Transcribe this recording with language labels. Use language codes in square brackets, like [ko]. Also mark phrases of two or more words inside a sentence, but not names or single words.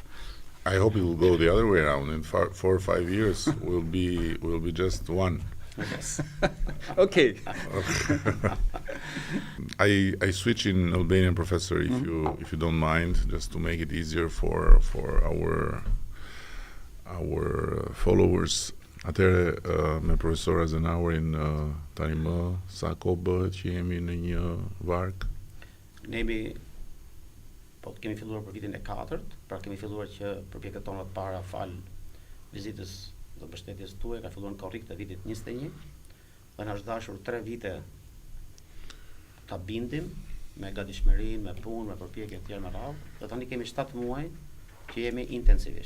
[en] I hope it will go the other way around. In 4 or 5 years, we'll be just one. Yes. Okay. I switch in Albanian, Professor, if you don't mind, just to make it easier for our followers. [sq] Atëre me profesor Azenauerin tani më sa kohë bëhet që jemi në një varg? Ne kemi filluar për vitin e 4, pra kemi filluar që projektet tona të para fal vizitës dhe mbështetjes tuaj ka filluar në korrik të vitit 21 dhe na është dashur 3 vite ta bindim me gatishmërinë, me punë, me përpjekje të tjera me radhë, dhe tani kemi 7 muaj që jemi intensivisht.